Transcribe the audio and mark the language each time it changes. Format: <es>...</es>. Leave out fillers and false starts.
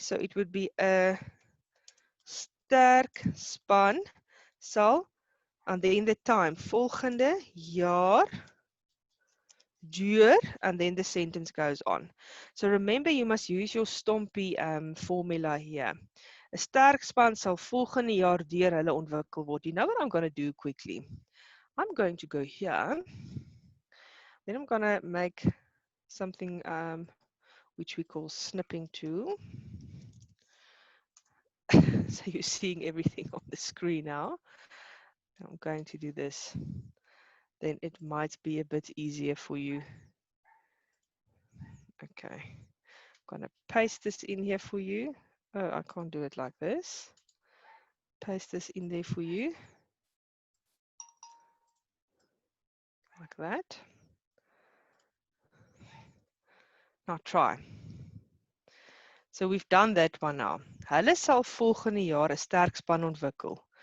<en>So it would be a sterk span sal, and then the time,</en> <af>volgende jaar duur,</af> <en>and then the sentence goes on. So remember, you must use your stompie formula here.</en> <af>'n sterk span sal volgende jaar deur hulle ontwikkel word.</af> <en>You know what I'm going to do quickly? I'm going to go here. Then I'm going to make something which we call snipping tool. So you're seeing everything on the screen now. I'm going to do this. Then it might be a bit easier for you. Okay. I'm going to paste this in here for you. Oh, I can't do it like this. Paste this in there for you. Like that. Now try. So we've done that one now.</en> <af>Hulle sal volgende jaar 'n sterk span ontwikkel.</af>